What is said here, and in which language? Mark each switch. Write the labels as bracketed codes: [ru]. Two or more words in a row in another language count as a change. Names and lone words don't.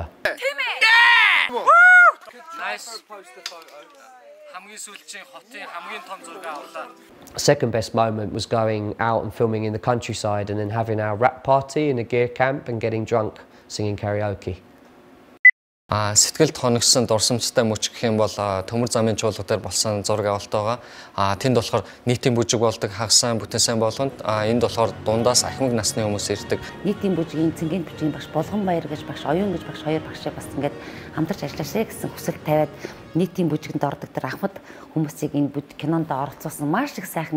[en] Yeah! Woo! Nice. Second best moment was going out and filming in the countryside and then having our rap party in a gear camp and getting drunk, singing karaoke. [mn] Сэтгэлд хоногсон дурсамжтай мөч гэх юм бол төмөр замын чуулга дээр болсон зураг авалт байгаа. Тэнд болохоор нийтийн бүжиг болдог хагасан бүтсэн болгонд энд болохоор дундаас ахмад насны хүмүүс ирдэг. Нийтийн бүжгийн цэнгийн бичгийн багш Болгон баяр гэж багш, оюун гэж багш хоёр багшийг бас ингээд хамтарч ажиллашаа гэсэн хүсэл тавиад нийтийн бүжигэнд ордог тэр ахмад хүмүүсийг энэ кинонд оролцуулсан маш их сайхан.